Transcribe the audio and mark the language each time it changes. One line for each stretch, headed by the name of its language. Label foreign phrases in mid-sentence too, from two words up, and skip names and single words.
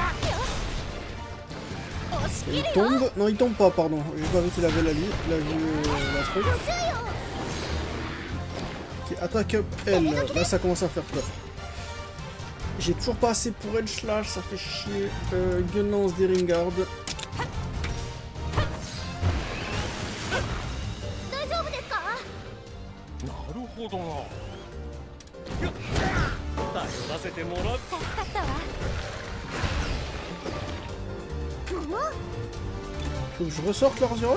French: Il tombe... Non, il tombe pas, pardon. J'ai pas vu qu'il avait la vie. Il a vu la truc. Ok, Ok, attaque up L. Là, ça commence à faire peur. J'ai toujours pas assez pour Edge Slash, ça fait chier. Gun Lance des Ringard.
Japanese: 大丈夫ですか？なるほどな。頼らせてもらう。助かったわ。
French: Faut que je ressorte l'Arzuros.